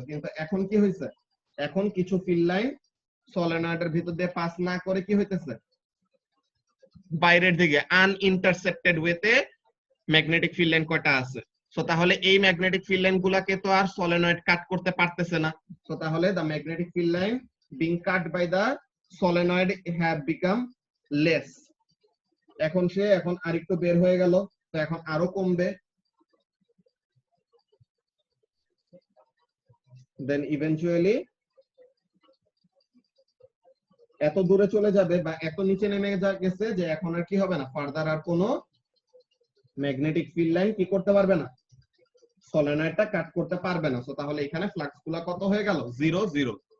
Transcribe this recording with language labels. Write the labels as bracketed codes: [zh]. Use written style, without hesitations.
[bn] কিন্তু এখন কি হয়েছে, এখন কিছু ফিল্ড লাইন সলিনয়েডের ভিতর দিয়ে পাস না করে কি হইতেছে বাইরের দিকে আনইন্টারসেপ্টেড ওয়েতে ম্যাগনেটিক ফিল্ড লাইন কয়টা আছে। সো তাহলে এই ম্যাগনেটিক ফিল্ড লাইন গুলাকে তো আর সলিনয়েড কাট করতে পারতেছে না। সো তাহলে [en] the magnetic field line being cut by the solenoid have become less। [bn] এখন সে এখন আরেকটু বের হয়ে গেল, তো এখন আরো কমবে, দেন ইভেন্চুয়ালি এত দূরে চলে যাবে বা এত নিচে নেমে গেছে যে এখন আর কি হবে না, ফার্দার আর কোনো ম্যাগনেটিক ফিল্ড লাইন কি করতে পারবে না, সলিনয়েডটা কাট করতে পারবে না। সো তাহলে এখানে ফ্লাক্স গুলা কত হয়ে গেল, 0 0।